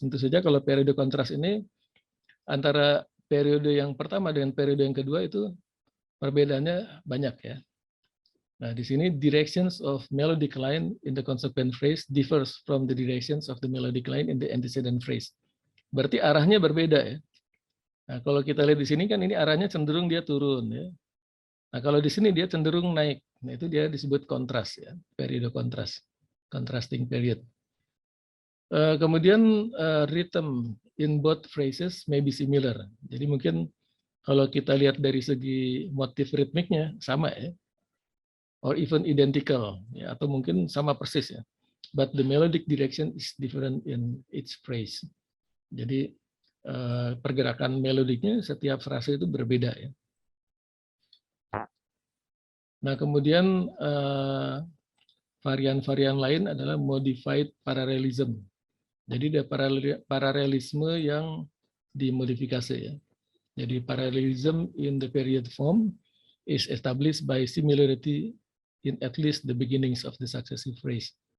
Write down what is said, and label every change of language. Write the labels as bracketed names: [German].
[Indonesian] Tentu saja kalau periode kontras ini antara periode yang pertama dengan periode yang kedua itu perbedaannya banyak ya. Nah, di sini [English] directions of melodic line in the consequent phrase differs from the directions of the melodic line in the antecedent phrase. [Indonesian] Berarti arahnya berbeda ya. Nah, kalau kita lihat di sini kan ini arahnya cenderung dia turun ya. Nah, kalau di sini dia cenderung naik. Nah, itu dia disebut kontras ya, periode kontras, contrasting period. Kemudian [English] rhythm in both phrases may be similar. [Indonesian] Jadi mungkin kalau kita lihat dari segi motif ritmiknya sama ya, [English] or even identical [Indonesian] ya, atau mungkin sama persis ya. [English] But the melodic direction is different in each phrase. [Indonesian] Jadi pergerakan melodiknya setiap frase itu berbeda ya. Nah, kemudian varian-varian lain adalah modified parallelism. Jadi ada paralelisme yang dimodifikasi ya. Jadi [English] parallelism in the period form is established by similarity in at least the beginnings of the successive phrase.